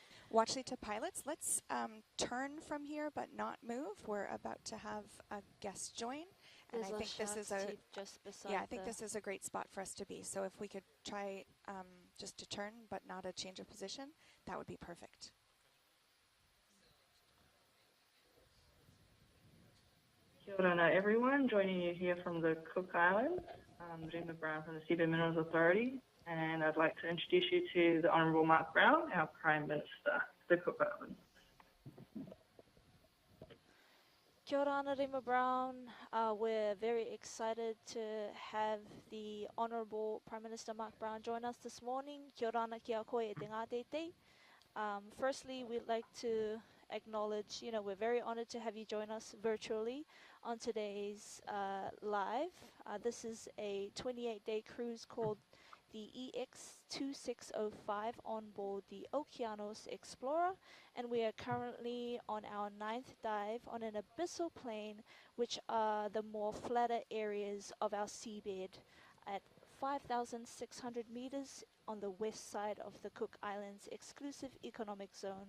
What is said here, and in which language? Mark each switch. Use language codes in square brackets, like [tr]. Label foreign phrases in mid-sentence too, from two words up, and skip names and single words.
[en] Watchlita pilots, let's turn from here but not move. We're about to have a guest join, and There's I a think this is shark's teeth just beside I think the- this is a great spot for us to be. So if we could try just to turn but not a change of position, that would be perfect. [rar] Kia ora [en] everyone, joining you here from the Cook Islands. I'm Rima Brown from the Seabed Minerals Authority, and I'd like to introduce you to the Honourable Mark Brown, our Prime Minister of the Cook Islands. [rar] Kia ora ana Rima Brown. [en] We're very excited to have the Honourable Prime Minister Mark Brown join us this morning. [rar] Kia ora ana ki a koe e te ngā teitei. [en] Firstly, we'd like to acknowledge, we're very honored to have you join us virtually on today's live. This is a 28-day cruise called the EX2605 on board the Okeanos Explorer, and we are currently on our 9th dive on an abyssal plain, which are the more flatter areas of our seabed at 5,600 meters on the west side of the Cook Islands exclusive economic zone.